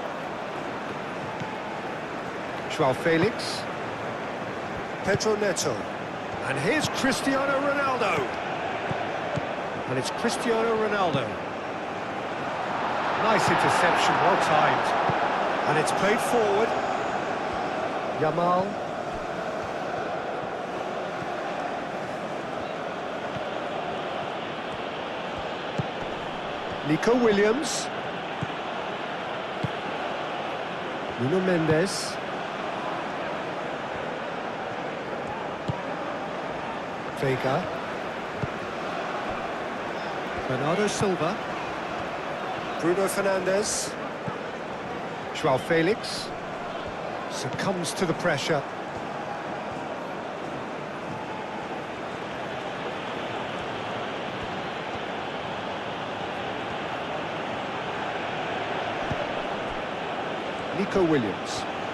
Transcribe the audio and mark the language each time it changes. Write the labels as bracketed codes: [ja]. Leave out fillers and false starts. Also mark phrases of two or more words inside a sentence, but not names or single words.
[en] João Felix. Pedro Neto. And here's Cristiano Ronaldo. And it's Cristiano Ronaldo. Nice interception, well timed. And it's played forward. Yamal. Nico Williams. Nuno Mendes. Vega. Bernardo Silva. Bruno Fernandes. João Felix. Succumbs to the pressure. Nico Williams.